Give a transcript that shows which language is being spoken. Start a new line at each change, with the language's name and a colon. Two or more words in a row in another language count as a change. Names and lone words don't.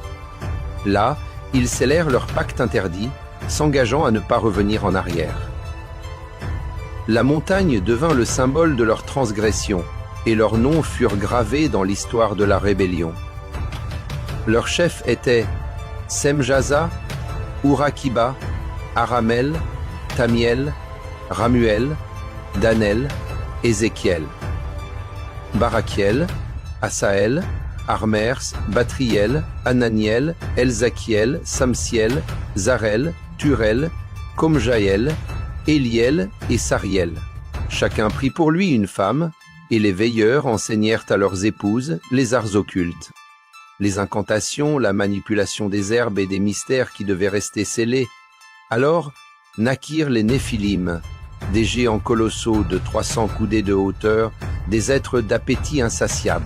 French: Là, ils scellèrent leur pacte interdit, s'engageant à ne pas revenir en arrière. La montagne devint le symbole de leur transgression, et leurs noms furent gravés dans l'histoire de la rébellion. Leurs chefs étaient Semjaza, Urakiba, Aramel, Tamiel, Ramuel, Danel, Ézéchiel. Barakiel, Asaël, Armers, Batriel, Ananiel, Elzakiel, Samsiel, Zarel, Turel, Komjaël, Éliel et Sariel. Chacun prit pour lui une femme, et les veilleurs enseignèrent à leurs épouses les arts occultes. Les incantations, la manipulation des herbes et des mystères qui devaient rester scellés. Alors naquirent les Néphilim, des géants colossaux de 300 coudées de hauteur, des êtres d'appétit insatiable.